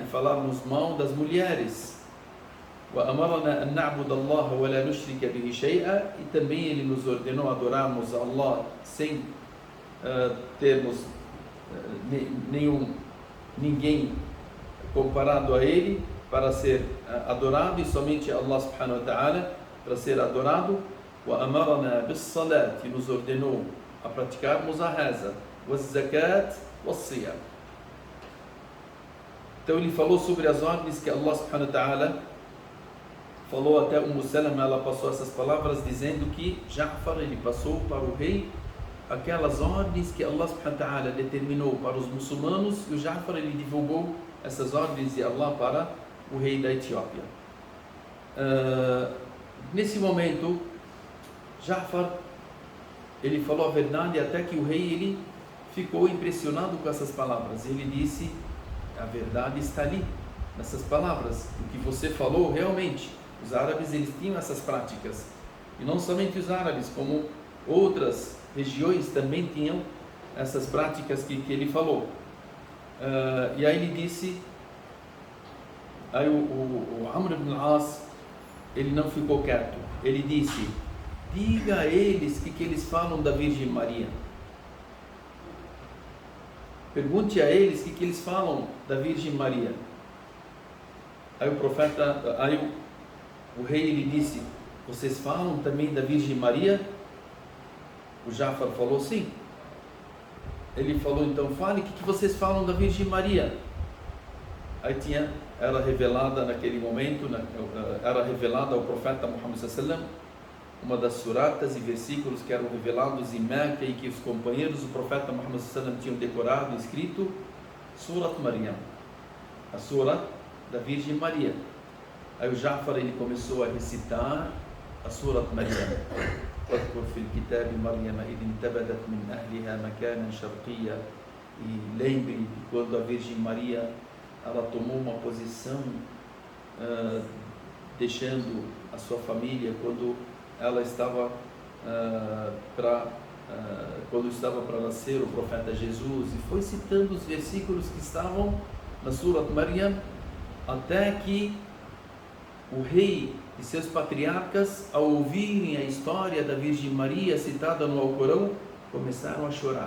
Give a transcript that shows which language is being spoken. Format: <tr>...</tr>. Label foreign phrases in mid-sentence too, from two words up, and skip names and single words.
<pt>E falarmos mal das mulheres.</pt> <ar>وأمرنا أن نعبد الله ولا نشرك به شيئا.</ar> <pt>E também ele nos ordenou adorarmos a Allah sem termos ninguém comparado a ele para ser adorado, e somente Allah</pt> <ar>سبحانه وتعالى</ar> <pt>para ser adorado.</pt> <ar>وأمرنا بالصلاة.</ar> <pt>E nos ordenou a praticarmos a reza.</pt> <ar>والزكاة والصيام.</ar> <pt>Então ele falou sobre as ordens que Allah</pt> <ar>سبحانه وتعالى</ar> <pt>falou até Salama. Ela passou essas palavras dizendo que Ja'far, ele passou para o rei aquelas ordens que Allah</pt> <ar>سبحانه وتعالى</ar> <pt>determinou para os muçulmanos, e o Ja'far, ele divulgou essas ordens de Allah para o rei da Etiópia. Nesse momento, Ja'far, ele falou a verdade, até que o rei, ele ficou impressionado com essas palavras. Ele disse: a verdade está ali, nessas palavras. O que você falou, realmente, os árabes, eles tinham essas práticas. E não somente os árabes, como outras regiões também tinham essas práticas que ele falou. E aí ele disse, aí o Amr ibn al-As, ele não ficou quieto. Ele disse: diga a eles que eles falam da Virgem Maria. Pergunte a eles que eles falam da Virgem Maria. Aí o profeta, aí o rei, ele disse: vocês falam também da Virgem Maria? O Ja'far falou: sim. Ele falou: então fale o que vocês falam da Virgem Maria. Aí era revelada naquele momento, era revelada ao profeta Muhammad</pt> <ar>صلى الله عليه وسلم</ar> <pt>uma das suratas e versículos que eram revelados em Meca, e que os companheiros do profeta Muhammad</pt> <ar>صلى الله عليه وسلم</ar> <pt>tinham decorado, escrito Surat Maryam, a Surat da Virgem Maria. Aí o Ja'far, ele começou a recitar a Surat Maryam.</pt> <ar>واذكر في الكتاب مريم إذ انتبذت من أهلها مكانا شرقيا.</ar> <pt>E lembre de quando a Virgem Maria, ela tomou uma posição deixando a sua família quando ela estava quando estava para nascer o profeta Jesus, e foi citando os versículos que estavam na Surat Maryam, até que o rei e seus patriarcas, ao ouvirem a história da Virgem Maria citada no Alcorão, começaram a chorar.</pt>